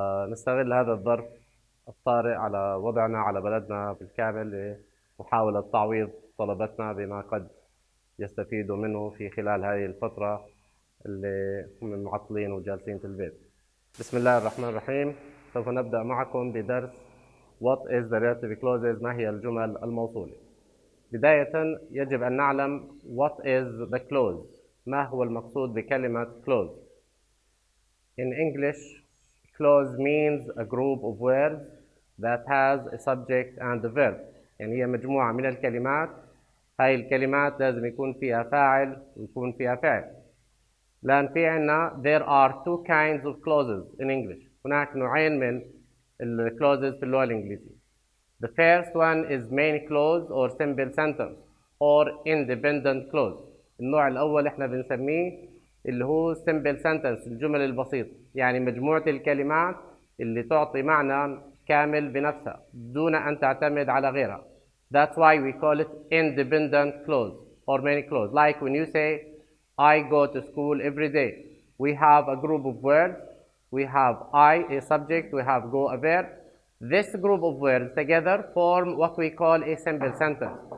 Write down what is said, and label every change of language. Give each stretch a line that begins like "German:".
Arabic: نستغل هذا الظرف الطارئ على وضعنا على بلدنا بالكامل لمحاولة تعويض طلبتنا بما قد يستفيدوا منه في خلال هذه الفترة اللي هم معطلين وجالسين في البيت. بسم الله الرحمن الرحيم. سوف نبدأ معكم بدرس
English: What is the relative clauses؟
Arabic: ما هي الجمل الموصولة؟ بداية يجب أن نعلم
English: What is the clause؟
Arabic: ما هو المقصود بكلمة
English: clause؟ In English, clause means a group of words that has a subject and a verb.
Arabic: يعني هي مجموعة من الكلمات. هاي الكلمات لازم يكون فيها فاعل ويكون فيها فعل. لأن في عنا
English: there are two kinds of clauses in English.
Arabic: هناك نوعين من clauses في اللغة الإنجليزية.
English: The first one is main clause or simple sentence or independent clause.
Arabic: النوع الأول إحنا بنسميه اللي هو simple sentence، الجمل البسيطة، يعني مجموعة الكلمات اللي تعطي معنى كامل بنفسها دون أن تعتمد على غيرها.
English: That's why we call it independent clause or main clause. Like when you say, I go to school every day. We have a group of words. We have I, a subject. We have go, a verb. This group of words together form what we call a simple sentence.